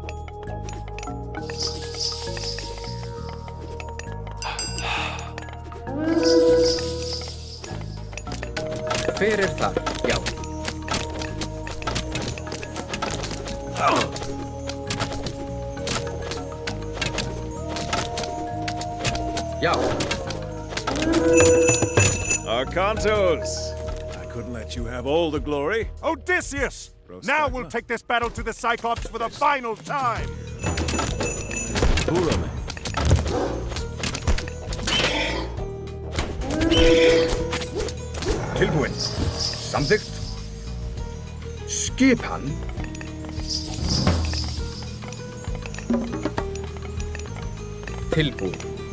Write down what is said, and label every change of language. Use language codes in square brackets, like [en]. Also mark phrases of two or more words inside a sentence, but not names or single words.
[is] Hver þar? Já. Já. [en] Arkantos! I couldn't let you have all the glory. Odysseus! Now we'll take this battle to the Cyclops for the final time! [is] Tilbúin. Samþykkt. Skipan. Tilbúin.